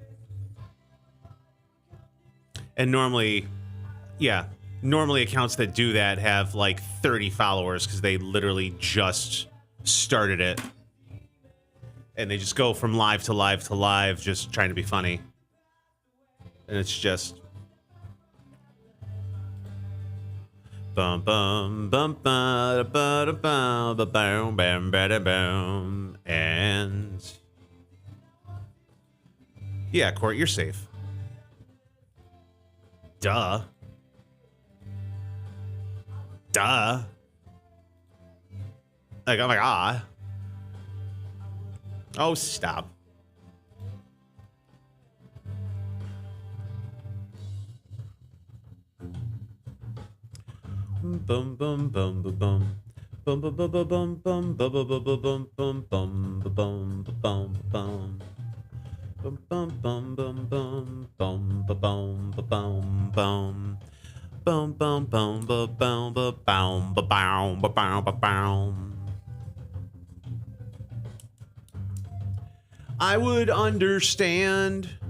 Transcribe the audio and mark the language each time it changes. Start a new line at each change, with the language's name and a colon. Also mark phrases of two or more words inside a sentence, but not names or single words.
English: And normally accounts that do that have like 30 followers because they literally just started it. And they just go from live to live to live, just trying to be funny. And it's just bum bum bum ba ba da ba ba bam bam ba da boom. And yeah, Court, you're safe. Duh. Like, I'm like, ah. Oh, stop. Bum bum bum bum bum. Bum bum bum bum bum bum bum bum bum bum bum bum bum bum bum. Bum bum bum bum bum bum bum bum bum. Bum bum bum bum bum bum bum bum bum bum. I would understand.